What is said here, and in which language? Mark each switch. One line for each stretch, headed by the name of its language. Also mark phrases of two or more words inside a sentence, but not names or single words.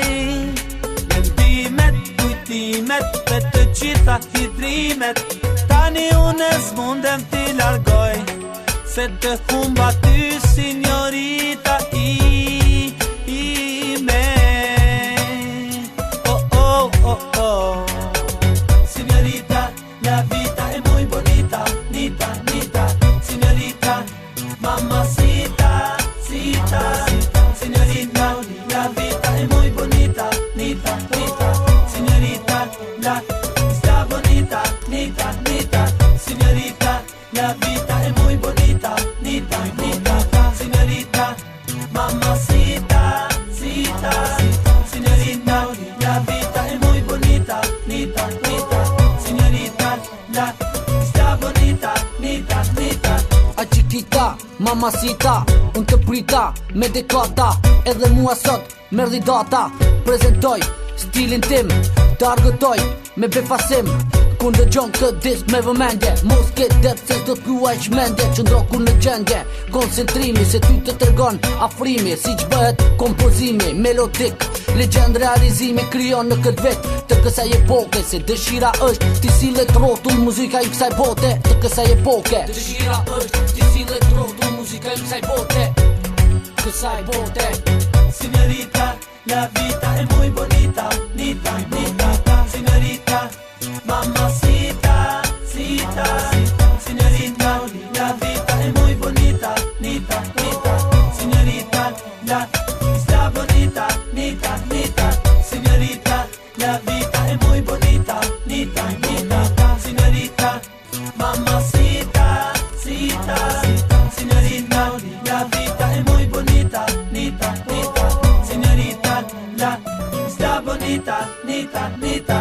Albanian: Mendimet, kujtimet, dhe të gjitha hidrimet, tani une s'mundem t'i largoj, se të humba ty signorita ime. Oh, oh, oh, oh.
Spanish: Signorita, la vida es muy bonita, nita, nita, signorita, mamacita, cita, señorita, la vida es muy bonita, nita, nita, señorita, la está bonita, nita, nita, señorita, la vida es muy bonita, nita, nita, señorita, mamacita, cita, señorita, la vida es muy bonita, nita, nita, señorita, la está bonita, nita, nita. A chiquita, mamacita,
Albanian: unë të prita me dekata, edhe mua sot merdi data, prezentoj stilin tim, të argëtoj me befasim, ku ndëgjon këtë disk me vëmendje, mos ke det se s'do t'luaj shmendje, qëndro ku në gjendje, koncentrimi se ty të tërgon afrimi, si që bëhet kompozimi, melodik, legend realizimi kryon në këtë vet, të kësaj epoke, se dëshira është ti sillet rotull muzika i kësaj bote, të kësaj epoke. Dëshira është ti sillet rotull muzika i kësaj bote, kësaj bote.
Spanish: Señorita, la vida es muy bonita, nita, nita, señorita, mamacita, cita, señorita, la vida es muy bonita, nita, nita, señorita, la está bonita, nita, nita, señorita, la vida es muy bonita, nita, nita, señorita, mamacita, cita, señorita, la vida es muy bonita, nita, nita, señorita, la está bonita, nita, nita.